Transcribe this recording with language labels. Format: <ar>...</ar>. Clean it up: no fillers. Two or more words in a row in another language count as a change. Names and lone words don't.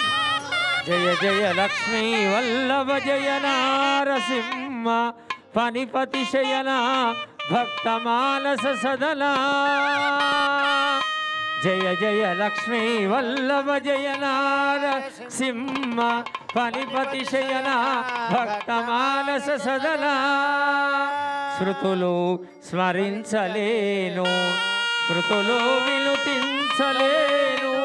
<sa>जय जय लक्ष्मी वल्लभ जय नारसिंह फणिपति शयना भक्तमानस सदना జయ జయ లక్ష్మీ వల్లభ జయ నారసింహ ఫణిపతి శయన భక్త మానస సదనా</sa> <te>శృతులు స్మరించలేను శృతులు వినుతించలేను</te>